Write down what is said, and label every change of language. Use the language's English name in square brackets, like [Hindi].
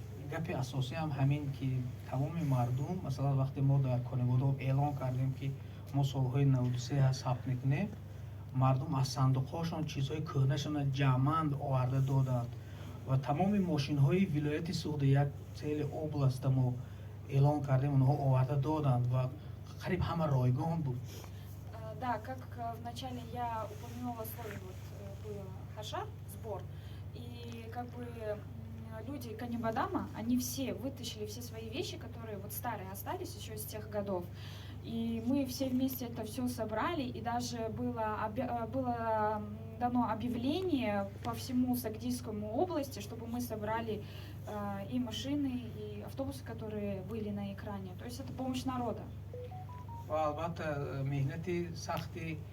[Tajik] гапи асосӣ ҳам ҳамин ки тамоми мардум масалан вақте мо дар Конибодо эълон кардем ки мо солҳои 93 сабт мекунем, мардум аз сандуқҳошон чизҳои кӯҳнашона ҷамъанд оварда доданд ва тамоми мошинҳои вилояти Суғди, як цели областда мо эълон кардем, онҳо оварда доданд ва қариб ҳама ройгон буд. [Russian] Да, как вначале я упомянула слово, вот было хашар, сбор, и как бы люди Канибадама, они все вытащили все свои вещи, которые вот старые остались еще из тех годов. И мы все вместе это все собрали, и даже было дано объявление по всему Сагдийскому области, чтобы мы собрали и машины, и автобусы, которые были на экране. То есть это помощь народа. [Tajik] ва албатта меҳнати сахти